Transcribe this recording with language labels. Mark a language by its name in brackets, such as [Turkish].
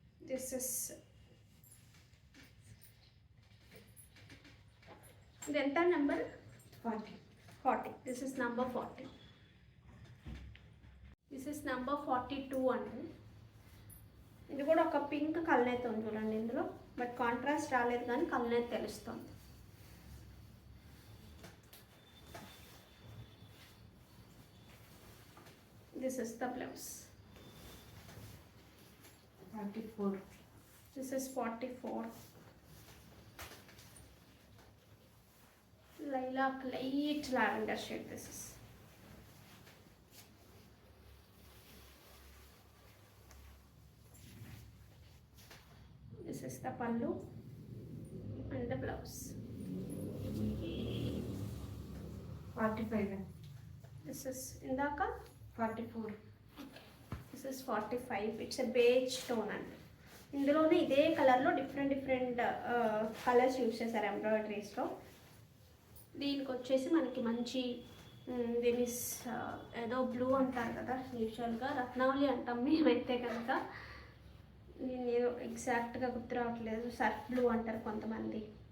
[English] This is [Telugu] ఇది ఎంత number? [English] 40. This is number 40. This is number 42 అండి. [Telugu] ఇది కూడా ఒక పింక్ కలనేత ఉంది చూడండి ఇందులో, బట్ కాంట్రాస్ట్ రాలేదు కానీ కలనేత తెలుస్తుంది. [English] This is the blouse. 44. This is 44. Lilac, light lavender shade this is. This is the pallu and the blouse. 45. This is [Telugu] indaka [English] 44. This is 45. It's a beige tone అండి. [Telugu] ఇందులోనే ఇదే కలర్లో డిఫరెంట్ కలర్స్ యూజ్ చేశారు ఎంబ్రాయిడరీస్లో. దీనికి వచ్చేసి మనకి మంచి దీని ఏదో బ్లూ అంటారు కదా యూజువల్గా, రత్నావళి అంటాం మేమైతే కనుక. నేను ఏదో ఎగ్జాక్ట్గా గుర్తు రావట్లేదు, సర్ఫ్ బ్లూ అంటారు కొంతమంది.